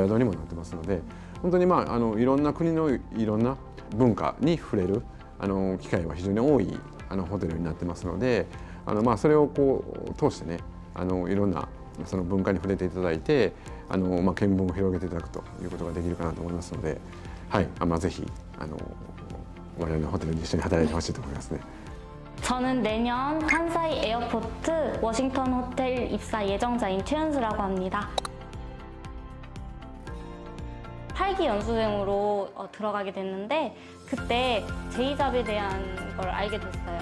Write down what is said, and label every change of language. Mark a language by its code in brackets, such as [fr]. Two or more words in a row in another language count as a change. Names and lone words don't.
[ja] 宿にもなってますので、本当にいろんな国のいろんな文化に触れる機会は非常に多いホテルになってますので、それをこう通してねいろんなその文化に触れていただいて見聞を広げていただくということができるかなと思いますので、はい、ぜひ我々のホテルに一緒に働いてほしいと思いますね。 [ko] 저는 내년 칸사이 에어포트 워싱턴 호텔 입사 예정자인 최은수라고 합니다. 8기 연수생으로 들어가게 됐는데 그때 제이잡에 대한 걸 알게 됐어요.